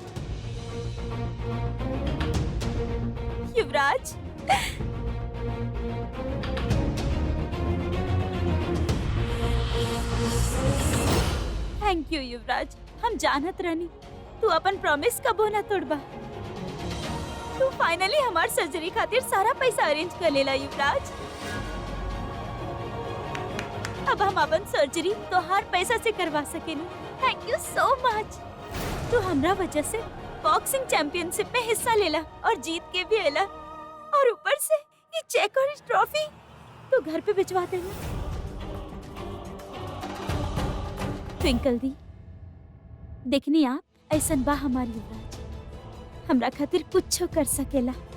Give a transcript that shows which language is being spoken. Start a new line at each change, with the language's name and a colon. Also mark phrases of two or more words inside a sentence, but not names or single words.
English: Yuvraj, thank you Yuvraj.
Bhojpuri: हम जानत रहनी तू अपन प्रॉमिस कबो ना तोड़बा। तू फाइनली हमार सर्जरी खातिर सारा पैसा अरेंज कर लेला युवराज। अब हम अपन सर्जरी तो हर पैसा से करवा सकेनी।
English: Thank you so much.
Bhojpuri: तू हमरा वजह से
English: boxing championship
Bhojpuri: में हिस्सा लेला और जीत के भी आला, और ऊपर से ये चेक और इस ट्रॉफी तो घर पे भिजवा देना। ट्विंकल दी, देखनी आप, ऐसन बा हमारी युवराज, हमरा खातिर कुछ कर सकेला।